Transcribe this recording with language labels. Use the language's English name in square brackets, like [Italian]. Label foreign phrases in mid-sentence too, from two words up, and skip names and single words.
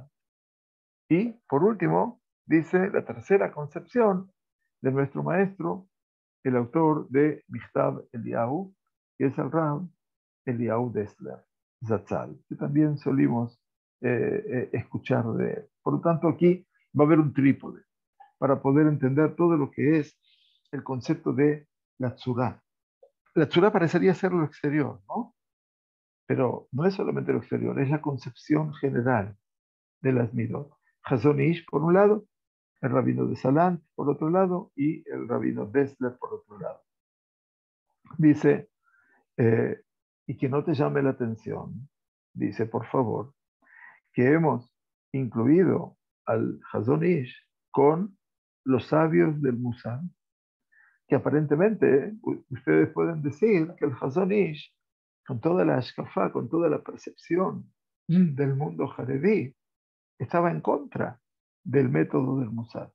[Spanish] Y por último, dice la tercera concepción de nuestro maestro, el autor de Michtav Eliyahu, que es el Rab Eliyahu Dessler, Zatzal, que también solimos escuchar de él. Por lo tanto, aquí va a haber un trípode para poder entender todo lo que es el concepto de la tzurá. La tzurá parecería ser lo exterior, ¿no? Pero no es solamente lo exterior, es la concepción general de las midot. Hazon Ish, por un lado, el rabino de Salant, por otro lado, y el rabino Dessler, por otro lado. Dice, y que no te llame la atención, dice, por favor, que hemos incluido al Hazon Ish con los sabios del Musar, que aparentemente ustedes pueden decir que el Hazon Ish, con toda la ashkafá, con toda la percepción del mundo jaredí, estaba en contra del método del Musar.